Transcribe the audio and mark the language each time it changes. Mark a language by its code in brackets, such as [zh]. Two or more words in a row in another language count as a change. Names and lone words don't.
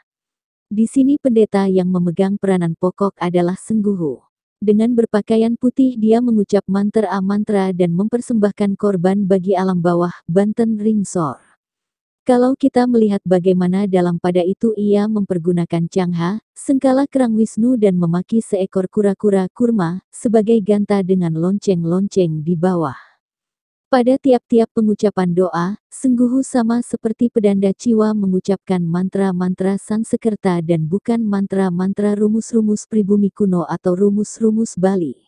[id] Di sini pendeta yang memegang peranan pokok adalah Sengguhu. Dengan berpakaian putih dia mengucap mantra dan mempersembahkan korban bagi alam bawah, Banten Ringsor. Kalau kita melihat bagaimana dalam pada itu ia mempergunakan cangha, sengkala kerang Wisnu dan memaki seekor kura-kura kurma, sebagai ganta dengan lonceng-lonceng di bawah. Pada tiap-tiap pengucapan doa, Sengguhu sama seperti pedanda Ciwa mengucapkan mantra-mantra Sansekerta dan bukan mantra-mantra rumus-rumus pribumi kuno atau rumus-rumus Bali.